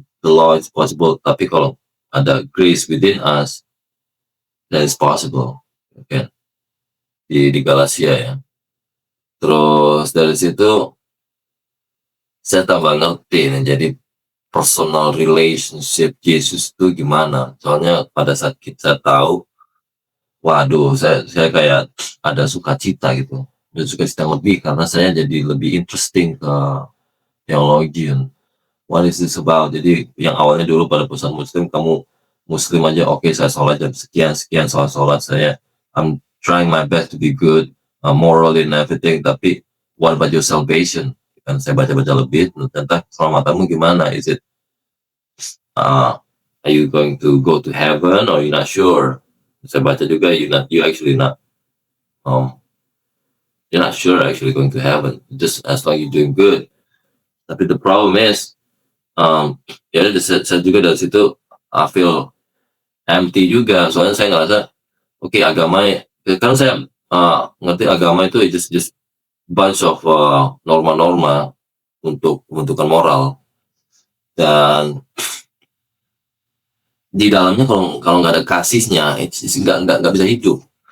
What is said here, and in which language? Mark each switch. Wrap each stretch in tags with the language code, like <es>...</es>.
<en>The law is possible,</en> <id>tapi kalau ada</id> <en>grace within us, then it's possible.</en> <id>Okay. Di Galatia ya. Terus dari situ saya tambah ngerti nih, jadi personal relationship Yesus itu gimana. Soalnya pada saat kita tahu, waduh, saya kayak ada sukacita gitu. Ada sukacita lebih karena saya jadi lebih interesting ke teologi.</id> <en>What is this about?</en> <id>Jadi yang awalnya dulu pada perusahaan Muslim, kamu Muslim aja, oke, saya sholat jam sekian sholat saya,</id> <en>I'm trying my best to be good, moral and everything,</en> <id>tapi</id> <en>what about your salvation?</en> <id>Kan saya baca-baca lebih tentang keselamatanmu gimana,</id> <en>is it are you going to go to heaven or you're not sure?</en> <id>Saya baca juga</id> <en>you're not sure actually going to heaven, just as long you're doing good.</en> <id>Tapi</id> <en>the problem is</en> <id>ya saya juga dari situ</id> <en>I feel empty</en> <id>juga, soalnya saya ngerasa agama kan saya ngerti agama itu</id> <en>just bunch of</en> <id>norma-norma untuk pembentukan moral, dan di dalamnya kalau nggak ada kasihnya nggak bisa hidup.</id>